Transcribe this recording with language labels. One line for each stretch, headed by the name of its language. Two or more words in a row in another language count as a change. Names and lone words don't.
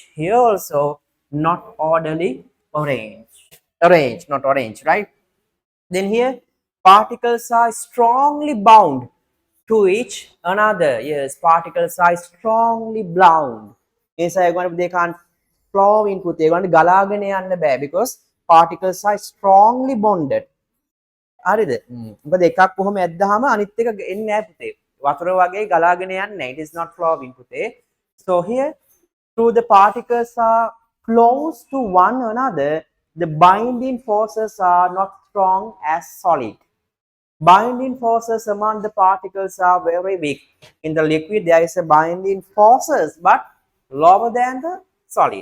English: Here also not orderly arranged. Arranged, not arranged, right? Then here particles are strongly bound to each another. Yes, particles are strongly bound. They can't flow into they want
Sinhala: ගලාගෙන යන්න බෑ
English: because particles are strongly bonded.
Sinhala: හරිද? මොකද එකක් කොහොම ඇද්දාම අනිත් එක එන්නේ නැහැ පුතේ. වතුර වගේ ගලාගෙන යන්නේ නැහැ.
English: It is not flowing පුතේ. So here through the particles are close to one another, the binding forces are not strong as solid. Binding forces among the particles are very weak. In the liquid, there is a binding forces, but lower than the solid.